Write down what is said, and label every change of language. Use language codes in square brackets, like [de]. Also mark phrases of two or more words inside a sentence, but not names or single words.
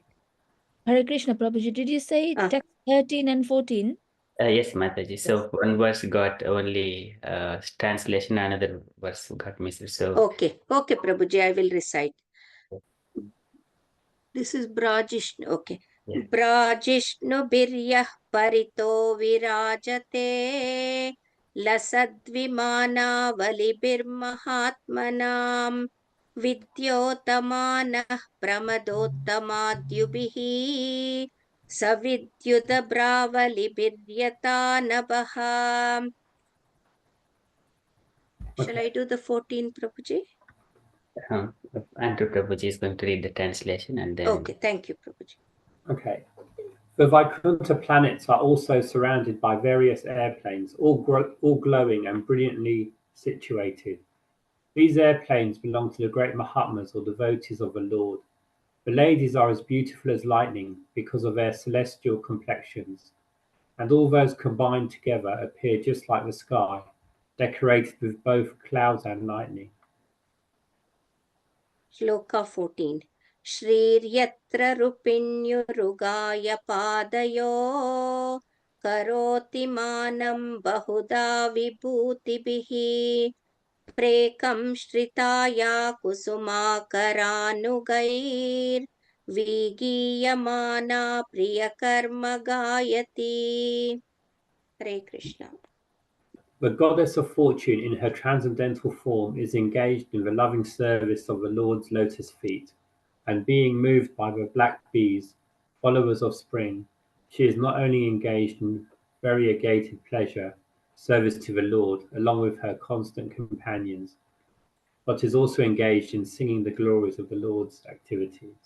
[en] Hare Krishna, Prabhuji, did you say text 13 and 14? Yes, Mataji. So one verse got only translation, another verse got missed. So Okay, Prabhuji, I will recite. This is Brajishnu. Okay. Yeah. [sa] भ्राजिष्णुभिर्यः परितो विराजते लसद्विमानावलिभिर्महात्मनाम् विद्योतमानः प्रमदोत्तमाद्युभिः सविद्युदभ्रावलिभिर्यथा नभः. [en] Shall I do the 14, Prabhuji? Andrew Prabhuji is going to read the translation and then. Okay, thank you, Prabhuji. Okay. The Vaikuntha planets are also surrounded by various airplanes, all glowing and brilliantly situated. These airplanes belong to the great Mahatmas or devotees of the Lord. The ladies are as beautiful as lightning because of their celestial complexions, and all those combined together appear just like the sky, decorated with both clouds and lightning. Shloka 14. [sa] श्रीर्यत्र रूपिण्युरुगाय पादयोः करोति मानं बहुधा विभूतिभिः प्रेङ्खं श्रिता या कुसुमाकरानुगैर्विगीयमाना प्रियकर्म गायती. [en] Hare Krishna. The goddess of fortune in her transcendental form is engaged in the loving service of the Lord's lotus feet, and being moved by the black bees, followers of spring, she is not only engaged in variegated pleasure, service to the Lord, along with her constant companions, but is also engaged in singing the glories of the Lord's activities.